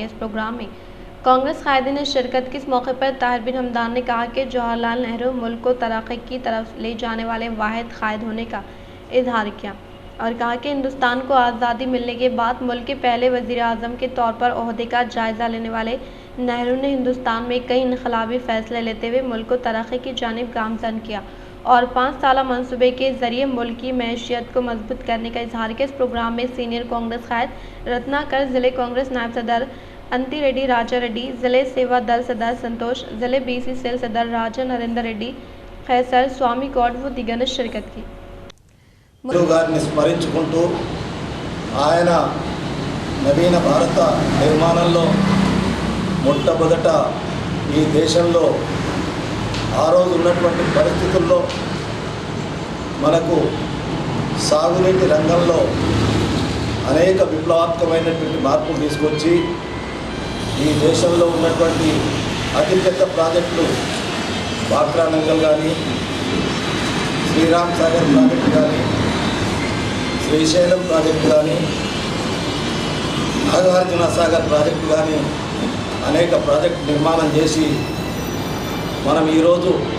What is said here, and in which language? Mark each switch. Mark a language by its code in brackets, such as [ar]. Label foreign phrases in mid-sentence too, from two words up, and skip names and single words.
[ur] اس پروگرام میں کانگریس قائدین نے شرکت کی۔ اس موقع پر طاہر بن حمدان نے کہا کہ جواہر لال نہرو ملک کو ترقی کی طرف لے جانے والے واحد قائد ہونے کا اظہار کیا اور کہا کہ ہندوستان کو آزادی ملنے کے بعد ملک کے پہلے وزیر اعظم کے طور پر عہدے کا جائزہ لینے والے نہرو نے ہندوستان میں کئی انقلابی فیصلے لیتے ہوئے ملک کو ترقی کی جانب گامزن کیا اور 5 سالہ منصوبے کے ذریعے ملک کی معیشت کو مضبوط کرنے کا اظہار کیا۔ اس پروگرام میں سینئر کانگریس قائد رتناکر، ضلع کانگریس نائب صدر انتی ریڈی راجا ریڈی، ضلع سیوا دل صدر سنتوش، ضلع BC سیل صدر راجا نریندر ریڈی، خیسر سوامی گوڈ و دیگر نے شرکت کی۔ [te] గారిని స్మరించుకుంటూ ఆయన నవీన భారత నిర్మాణంలో మొట్టమొదట ఈ దేశంలో ఆ రోజు ఉన్నటువంటి పరిస్థితుల్లో మనకు సాగునీటి రంగంలో అనేక విప్లవాత్మకమైనటువంటి మార్పులు తీసుకొచ్చి ఈ దేశంలో ఉన్నటువంటి అతిపెద్ద ప్రాజెక్టులు బాక్రా నంగల్ కానీ, శ్రీరామ్ సాగర్ ప్రాజెక్టు కానీ, శ్రీశైలం ప్రాజెక్టు కానీ, నాగార్జున సాగర్ ప్రాజెక్టు కానీ అనేక ప్రాజెక్టు నిర్మాణం చేసి మనం ఈరోజు